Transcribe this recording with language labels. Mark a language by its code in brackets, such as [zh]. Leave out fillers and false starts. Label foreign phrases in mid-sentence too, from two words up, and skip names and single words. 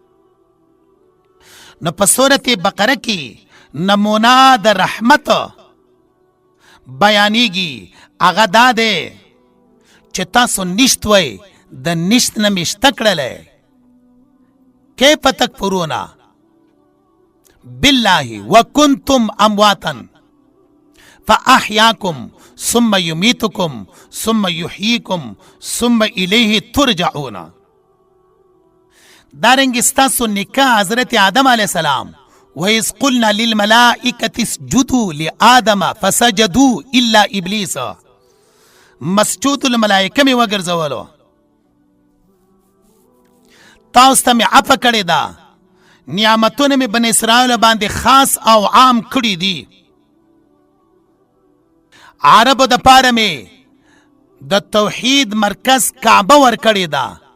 [ps] نو په سورت بقره کې نمونه د رحمت بیانیږي. هغه دا دی چې تاسو نشت وئ، د نشت نه مې شته کړلی. [ar] کیف تکفرون بالله وکنتم امواتا فاحیاکم ثم یمیتکم ثم یحییکم ثم الیه ترجعون. [ps] دارنګې ستاسو نکاح حضرت آدم [ar] علیه السلام وَإِذْ قُلْنَا لِلْمَلَائِكَةِ اسْجُدُوا لِآدَمَ فَسَجَدُوا إِلَّا إِبْلِيسَ مسجود الملائکه [ps] مې وګرځولو. تاسو ته مې عفه کړې ده، نعمتونه مې بني اسرائیل باندې خاص او عام کړي دي. عربو د پاره مې د توحید مرکز کعبه ورکړې ده.